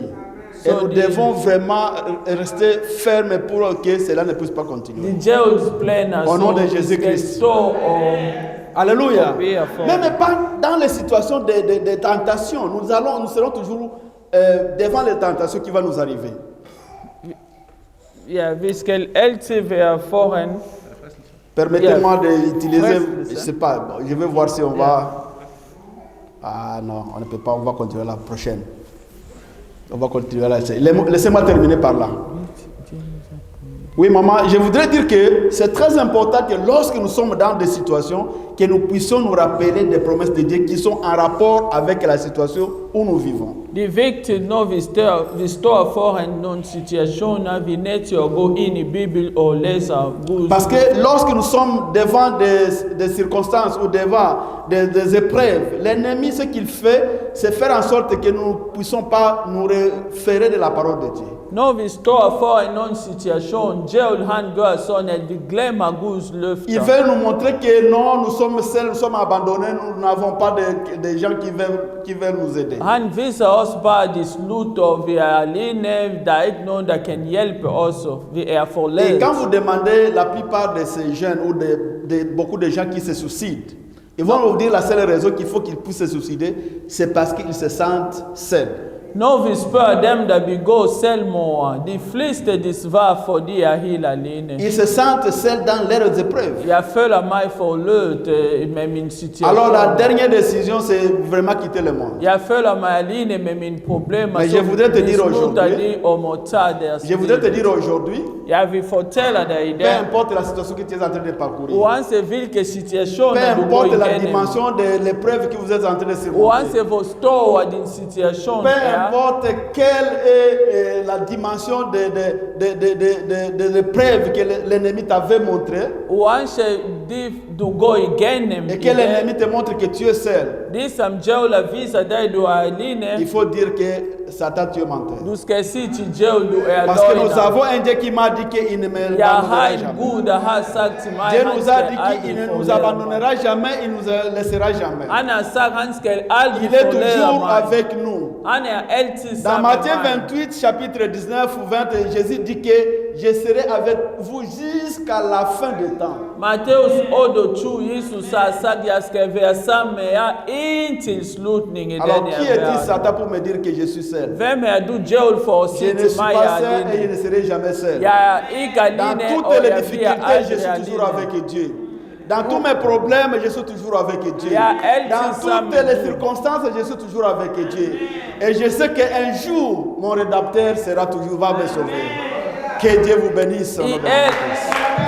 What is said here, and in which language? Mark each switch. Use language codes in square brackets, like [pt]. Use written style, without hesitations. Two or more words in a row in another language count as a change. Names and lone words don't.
[fr] Et nous devons vraiment rester fermes pour que cela ne puisse pas continuer. [da] Det er djævelens planer, [fr] Au nom de [da] så du [fr] Jésus [da] skal [fr] Christ. [da] stå og... [fr] Alléluia. Obéir fort. Même pas dans les situations de tentation. Nous serons toujours devant les tentations qui vont nous arriver. [da] Ja, vi skal altid være foran. [fr] Permettez-moi d'utiliser, Frère, je sais pas, bon, je vais voir si on va... Ah non, on ne peut pas, on va continuer la prochaine. On va continuer là. Laissez-moi terminer par là. Oui, maman, je voudrais dire que c'est très important que lorsque nous sommes dans des situations, que nous puissions nous rappeler des promesses de Dieu qui sont en rapport avec la situation où nous vivons. [da] De vigtigt, når vi står foran nogle situationer, vi nødt til at gå ind i Bibelen og læse Guds. [fr] Parce que lorsque nous sommes devant des circonstances ou devant des épreuves, l'ennemi, ce qu'il fait, c'est faire en sorte que nous ne puissions pas nous référer de la parole de Dieu. [da] Når vi står foran nogle situation, djævel han gør sådan, at vi glemmer Guds løfter. [fr] Il veut nous montrer que non, nous sommes seuls, nous sommes abandonnés, nous n'avons pas de gens qui veulent nous aider. [da] Han viser os bare, at de slutter, vi er alene, der er ikke nogen, der kan hjælpe os, vi er [fr] Et [da] forladt. [fr] quand vous demandez la plupart de ces jeunes ou beaucoup de gens qui se suicident, ils vont vous dire la seule raison qu'il faut qu'ils puissent se suicider, c'est parce qu'ils se sentent seuls. [da] Når vi spørger dem, der begår selvmord, de fleste de svarer, fordi jeg er helt alene. [fr] Ils se sentent seuls dans leurs épreuves. [da] Jeg føler mig forladt med min situation. [fr] Alors la dernière décision, c'est vraiment quitter le monde. [da] Jeg føler mig alene med mine problemer. [fr] Mais je voudrais te dire aujourd'hui, je voudrais te dire aujourd'hui, [da] jeg vil fortælle dig i [fr] peu [da] dag, [fr] importe la situation que tu es en train de parcourir, [da] uanset hvilke situationer [fr] peu [da] du går [fr] importe la [da] igennem, [fr] dimension de l'épreuve que vous êtes en train de surmonter, [da] uanset hvor stor din situation [fr] peu [da] er, [fr] importe quelle est la dimension de l'épreuve que l'ennemi t'avait montré, [da] uanset det du går igennem [fr] et [da] i [fr] que l'ennemi [da] dag, [fr] te montre que tu es seul, [da] det som djævlen viser dig, du er alene, [fr] il faut dire que Satan, tu es menteur. [da] du skal sige til djævlen, du er [fr] Parce que nous [da] løgner. [fr] avons un Dieu qui m'a dit qu'il ne me [da] Jeg har [fr] abandonnera [da] en [fr] jamais. [da] Gud, der har sagt til mig, [fr] Dieu [da] han [fr] nous a [da] skal [fr] dit qu'il ne [da] aldrig [fr] nous [da] forlade mig. [fr] abandonnera jamais, il ne nous laissera jamais. [da] Han har sagt, han skal aldrig [fr] Il est [da] forlade [fr] toujours [da] mig. [fr] avec nous. [da] Han er altid [fr] Dans [da] sammen [fr] Matthieu [da] med mig. [fr] 28, chapitre 19 ou 20, Jésus dit que je serai avec vous jusqu'à la fin du temps. [da] Matthæus 28, Jesus har sagt, jeg skal være sammen med jer indtil slutningen i [fr] Alors [da] den [fr] qui [da] her [fr] est-il [da] verden. [fr] Satan pour me dire que je suis seul? [da] Hvem er du, djævel, for at [fr] Je [da] sige [fr] ne [da] til [fr] suis [da] mig, [fr] pas [da] jeg er [fr] seul et je [da] alene? [fr] ne serai jamais seul. [da] Jeg er ikke [fr] Dans [da] alene, og [fr] toutes les [da] jeg bliver [fr] difficultés, je [da] aldrig [fr] suis toujours [da] alene. [fr] avec Dieu. Dans tous mes problèmes, je suis toujours avec Dieu. Il y a elle Dans qui s'amène toutes les Dieu. circonstances, je suis toujours avec Dieu. Et je sais qu'un jour, mon rédacteur va me sauver. Que Dieu vous bénisse. au nom de Et